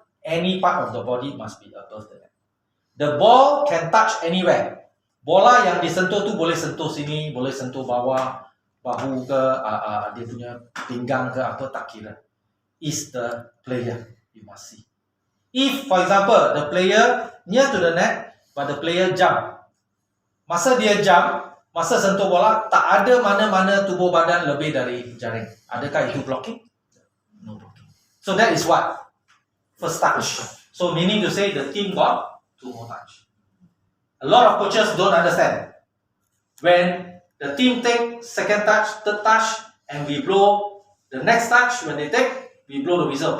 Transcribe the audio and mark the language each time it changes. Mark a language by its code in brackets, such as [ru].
[en] Any part of the body must be above the net. The ball can touch anywhere. [ms] Bola yang disentuh tu boleh sentuh sini, boleh sentuh bawah, bahu ke, dia punya pinggang ke apa, tak kira. [en] Is the player, you must see. If, for example, the player near to the net, but the player jump. [ms] Masa dia jump, masa sentuh bola, tak ada mana-mana tubuh badan lebih dari jaring. Adakah itu [en] blocking? No blocking. So that is what? First touch. So meaning to say the team got 2 more touch. A lot of coaches don't understand. When the team take second touch, third touch, and we blow the next touch, when they take, we blow the whistle.